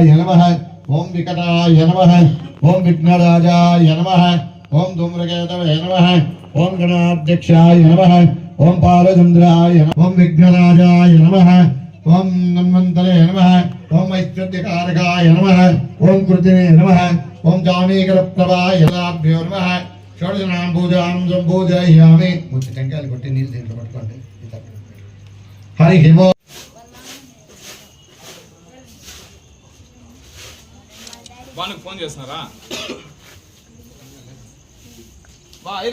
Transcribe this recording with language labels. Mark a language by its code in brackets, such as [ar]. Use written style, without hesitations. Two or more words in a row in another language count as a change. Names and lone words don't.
[sa] नमः ओं विकटाय नमः ओं विघ्नराजाय नमः ओं धूम्रकेतवे नमः ओं गणाध्यक्षाय नमः ओं पालचन्द्राय नमः ओं विघ्नराजाय नमः ओं मन्वन्तरे नमः ओं ऐश्वर्यकारकाय नमः ओं कृतिने नमः ओं जामीकरप्रभाय नमः షోడశనామ పూజాం సంపూజయామి [te] ముచ్చి టెంకాయలు కొట్టి నీళ్ళు దీంట్లో పట్టుకోండి [sa] హరి ఓం [te] వానికి ఫోన్ చేస్తున్నారా బా ఐరు